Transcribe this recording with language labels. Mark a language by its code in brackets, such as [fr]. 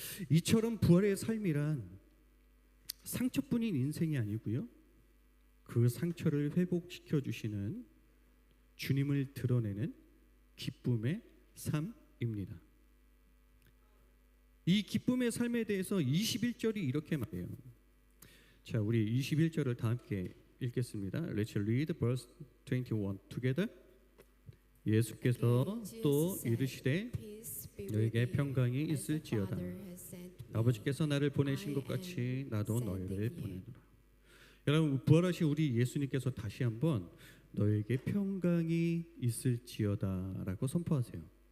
[ko] 이처럼 부활의 삶이란 상처뿐인 인생이 아니고요, 그 상처를 회복시켜 주시는 주님을 드러내는 기쁨의 삶입니다. 이 기쁨의 삶에 대해서 21절이 이렇게 말해요. 자, 우리 21절을 다 함께 읽겠습니다. [en] Let's read verse 21 together. [ko] 예수께서 또 이르시되 너에게 평강이 있을지어다. 아버지께서 나를 보내신 것 같이 나도 너희를 보내노라. 여러분, 부활하신 우리 예수님께서 다시 한번 너에게 평강이 있을지어다 라고 선포하세요.